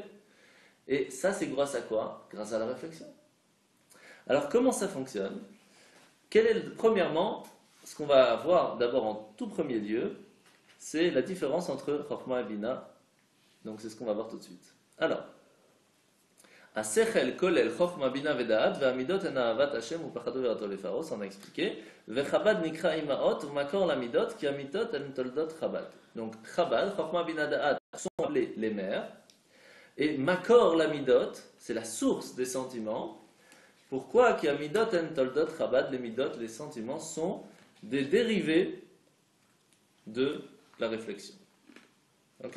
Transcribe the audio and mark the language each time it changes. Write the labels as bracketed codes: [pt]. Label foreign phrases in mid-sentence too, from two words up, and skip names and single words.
[fr] Et ça c'est grâce à quoi? Grâce à la réflexion. Alors comment ça fonctionne? Premièrement, ce qu'on va voir d'abord en tout premier lieu, c'est la différence entre Chokhmah et Bina. Donc c'est ce qu'on va voir tout de suite. Alors, [he] השכל כולל חכמה בינה ודעת והמדות הן אהבת ה' ופחדו ויראתו ופארותם, [fr] on a expliqué. [he] וחב"ד נקרא אמות ומקור למדות כי המדות הן תולדות חב"ד. [fr] Donc Chabad, [he] חכמה בינה דעת [fr] sont appelés les mères, et [he] מקור למדות, [fr] c'est la source des sentiments. Pourquoi [he] כי המדות הן תולדות חב"ד, [fr] les midot, les sentiments sont des dérivés de la réflexion. Ok?